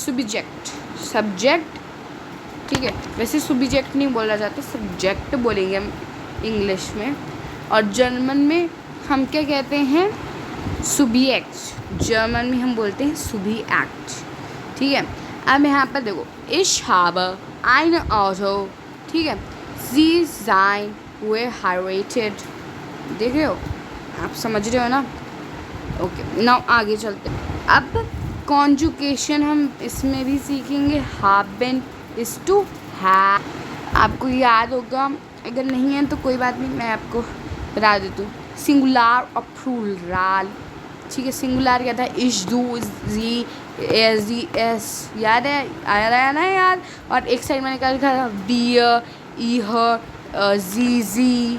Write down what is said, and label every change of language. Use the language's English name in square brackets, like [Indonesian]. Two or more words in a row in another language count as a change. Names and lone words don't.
[Hindi] सब्जेक्ट ठीक है, वैसे सब्जेक्ट नहीं बोला जाता, सब्जेक्ट बोलेंगे हम इंग्लिश में। और जर्मन में हम क्या कहते हैं, सुबिएक्ट। जर्मन में हम बोलते हैं सुबिएक्ट। ठीक है, अब यहाँ पर देखो, [German] ich habe eine Auto। [Hindi] ठीक है, [German] sie sein verheiratet। [Hindi] देख रहे हो, आप समझ रहे हो ना। [English] okay, now [Hindi] आगे चलते हैं। अब कॉन्जुकेशन हम इसमें भी सीखेंगे। [English] haben is to have। [Hindi] आपको याद होगा, अगर नहीं है तो कोई बात नहीं, मैं आपको बता देती हूँ। सिंगुलर और प्लूरल। ठीक है, सिंगुलर क्या था, [German] ich, du, sie, es, sie, es, [Hindi] याद है, आ रहा है ना याद। और एक साइड मैंने क्या लिखा था, [German] wir, ihr, sie, Sie.